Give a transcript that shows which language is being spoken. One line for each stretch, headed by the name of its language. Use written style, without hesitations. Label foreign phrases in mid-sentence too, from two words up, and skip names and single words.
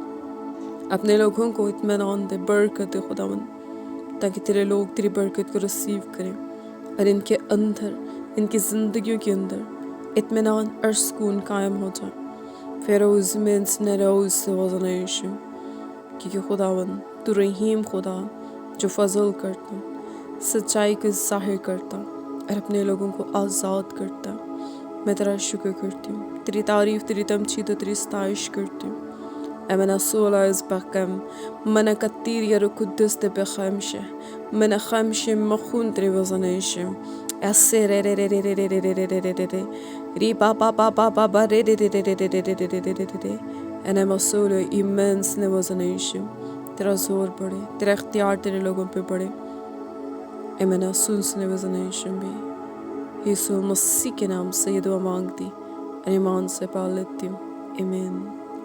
Urdu: اپنے لوگوں کو اطمینان دے برکت دے خداون تاکہ تیرے لوگ تیری برکت کو ریسیو کریں اور ان کے اندر ان کی زندگیوں کے اندر اطمینان اور سکون قائم ہو جائے فیروز مینس نروز سے وزن یشو، کیونکہ خداون تو رحیم خدا جو فضل کرتا، سچائی کا ظاہر کرتا اور اپنے لوگوں کو آزاد کرتا۔ میں تیرا شکر کرتی ہوں، تیری تعریف، تیری تمجید و تیری ستائش کرتی ہوں. Emana sola is bakam, mana katir yaru kudus de bekhamshe, mana khamshe makhun trevozaneshim. Ase re re re re re re re re re re re re re. Ri ba ba ba ba ba ba re re re re re re re re re re re re re. Enema solo immense nevozaneshim. تیرا زور بڑھے، تیرا اختیار تیرے لوگوں پہ بڑھے. امنا سنس nevozaneshim بھی یسوع مسیح کے نام سے یہ دعا مانگتی اور ایمان سے پا لیتی ہوں. آمین.